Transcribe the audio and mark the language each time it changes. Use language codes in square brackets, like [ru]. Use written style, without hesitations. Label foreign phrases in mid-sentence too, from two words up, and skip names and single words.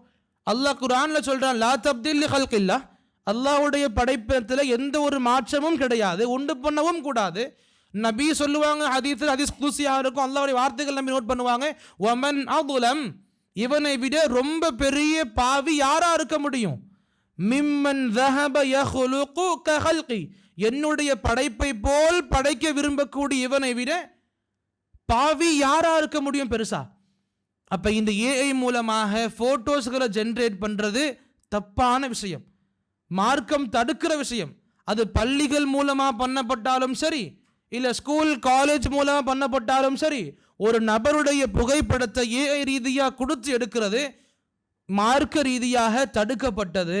[ta] அல்லாஹ் குர்ஆன்ல சொல்கிறான், [ar] لا تبديل لخلق الله, [ta] அல்லாஹ்வுடைய படைப்பத்தில் எந்த ஒரு மாற்றமும் கிடையாது, உண்டு பண்ணவும் கூடாது. நபி சொல்லுவாங்க, ஹதீஸ் குதுசியாக இருக்கும், அல்லாஹ்வுடைய வார்த்தைகள் நம்பி நோட் பண்ணுவாங்க, [ar] ومن أظلم, [ta] இவனை விட ரொம்ப பெரிய பாவி யாரா இருக்க முடியும்? [ar] மிம்மன் ذهب يخلق كخلقي, [ta] என்னுடைய படைப்பை போல் படைக்க விரும்பக்கூடிய இவனை விட பாவி யாரா இருக்க முடியும் பெருசா? அப்ப இந்த ஏஐ மூலமாக [en] photos generate [ta] பண்றது தப்பான விஷயம், மார்க்கம் தடுக்கிற விஷயம். அது பள்ளிகள் மூலமாக பண்ணப்பட்டாலும் சரி, இல்லை [en] school college [ta] மூலமாக பண்ணப்பட்டாலும் சரி, ஒரு நபருடைய புகைப்படத்தை ஏஐ ரீதியாக கொடுத்து எடுக்கிறது மார்க்க ரீதியாக தடுக்கப்பட்டது.